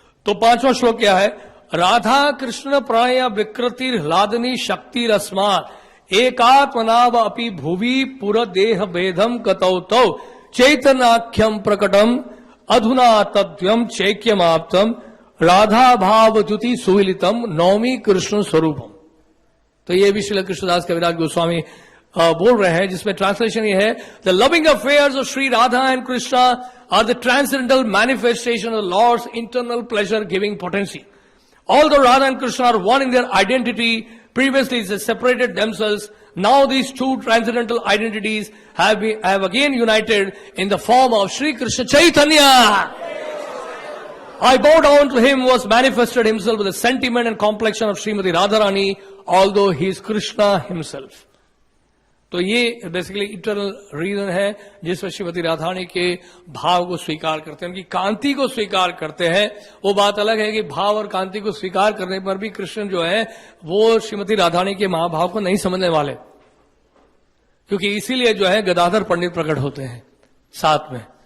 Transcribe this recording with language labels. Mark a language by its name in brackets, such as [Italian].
[Hindi] तो पांचवा श्लोक क्या है? [Sanskrit] राधा कृष्ण प्रणय विकृति ह्लादनी शक्ति रस्मात् एकात्मनाव अपि भुवि पुर देह भेदम कतौ तौ चैतन्याख्यम प्रकटम अधुना तद्व्यम चैक्यमाप्तम राधा भाव द्युति सुविलितम नौमी कृष्ण स्वरूपम। [Hindi] तो ये भी श्रील कृष्णदास कविराज गोस्वामी बोल रहे हैं, जिसमें ट्रांसलेशन ये है, [English] The loving affairs of Shri Radha and Krishna are the transcendental manifestation of Lord's internal pleasure giving potency. Although Radha and Krishna are one in their identity, previously they separated themselves. Now these two transcendental identities have again united in the form of Sri Krishna Chaitanya. I bow down to him who has manifested himself with the sentiment and complexion of Srimati Radharani, although he is Krishna himself. [Hindi] तो ये basically internal reason है जिसमें श्रीमती राधारानी के भाव को स्वीकार करते हैं, उनकी कांति को स्वीकार करते हैं। वो बात अलग है कि भाव और कांति को स्वीकार करने पर भी कृष्ण जो है वो श्रीमती राधारानी के महाभाव को नहीं समझने वाले, क्योंकि इसीलिए जो है गदाधर पंडित प्रकट होते हैं साथ में।